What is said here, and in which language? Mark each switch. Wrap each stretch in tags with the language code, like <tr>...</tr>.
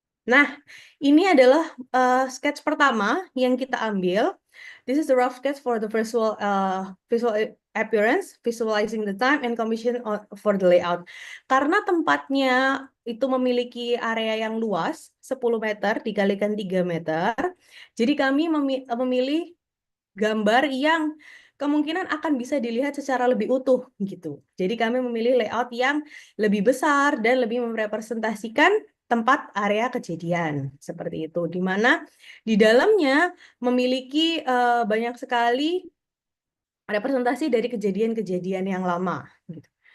<id>Nah, ini adalah sketch pertama yang kita ambil.</id> <en>This is the rough sketch for the visual appearance, visualizing the time and commission for the layout.</en> <id>Karena tempatnya itu memiliki area yang luas, 10 meter dikalikan 3 meter. Jadi kami memilih gambar yang kemungkinan akan bisa dilihat secara lebih utuh gitu. Jadi kami memilih layout yang lebih besar dan lebih merepresentasikan tempat area kejadian seperti itu, di mana di dalamnya memiliki banyak sekali representasi dari kejadian-kejadian yang lama. Gitu.</id>